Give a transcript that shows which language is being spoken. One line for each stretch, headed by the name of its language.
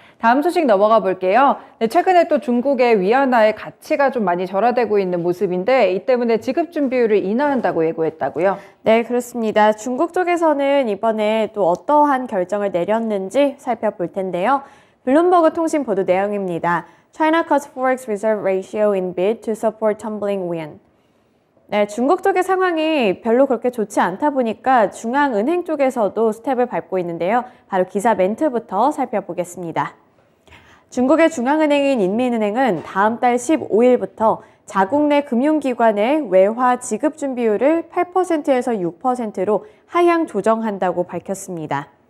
Korean: 다음 소식 넘어가 볼게요. 네, 최근에 또 중국의 위안화의 가치가 좀 많이 절하되고 있는 모습인데 이 때문에 지급 준비율을 인하한다고 예고했다고요? 네, 그렇습니다. 중국 쪽에서는 이번에 또 어떠한 결정을 내렸는지 살펴볼 텐데요. 블룸버그 통신 보도 내용입니다.
English: China cuts forex reserve ratio in bid to support tumbling yuan.
Korean: 네, 중국 쪽의 상황이 별로 그렇게 좋지 않다 보니까 중앙은행 쪽에서도 스텝을 밟고 있는데요. 바로 기사 멘트부터 살펴보겠습니다. 중국의 중앙은행인 인민은행은 다음 달 15일부터 자국 내 금융기관의 외화 지급 준비율을 8%에서 6%로 하향 조정한다고 밝혔습니다.